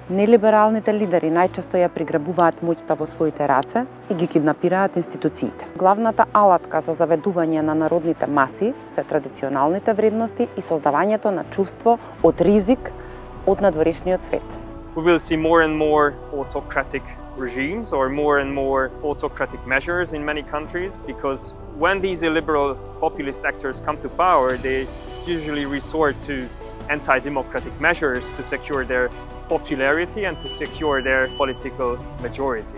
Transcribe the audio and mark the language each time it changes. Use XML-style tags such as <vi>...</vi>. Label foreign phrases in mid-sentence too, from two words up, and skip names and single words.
<mk>Нелибералните лидери најчесто ја приграбуваат моќта во своите раце и ги киднапираат институциите. Главната алатка за заведување на народните маси се традиционалните вредности и создавањето на чувство од ризик од надворешниот свет.</mk> <en>We will see more and more autocratic regimes or more autocratic measures in many countries, because when these illiberal populist actors come to power, they usually resort to anti-democratic measures to secure their popularity and to secure their political majority.</en>